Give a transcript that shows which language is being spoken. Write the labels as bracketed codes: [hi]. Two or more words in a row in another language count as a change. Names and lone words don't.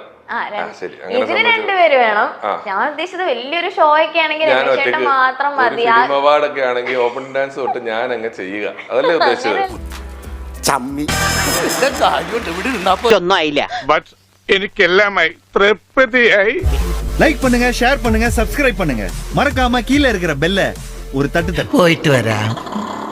[ml] ഇതിന് രണ്ടുപേര് വേണം. ഞാൻ ഉദ്ദേശിച്ചത് വലിയൊരു ഷോ ഒക്കെ ആണെങ്കിൽ രമേശേട്ടൻ മാത്രം മതി. അവാർഡൊക്കെ ആണെങ്കിൽ ഓപ്പൺ ഡാൻസ് തൊട്ട് ഞാൻ അങ്ങ് ചെയ്യുക, അതല്ലേ ഉദ്ദേശിച്ചത്? ഒന്നും ആയില്ല. എനിക്കെല്ലാമായി തൃപ്തിയായി. [ta] லைக் பண்ணுங்க, ஷேர் பண்ணுங்க, சப்ஸ்கிரைப் பண்ணுங்க. மறக்காம கீழ இருக்கிற பெல்ல ஒரு தட்டு தட்டு. [ml] പോയിട്ട് വരാം.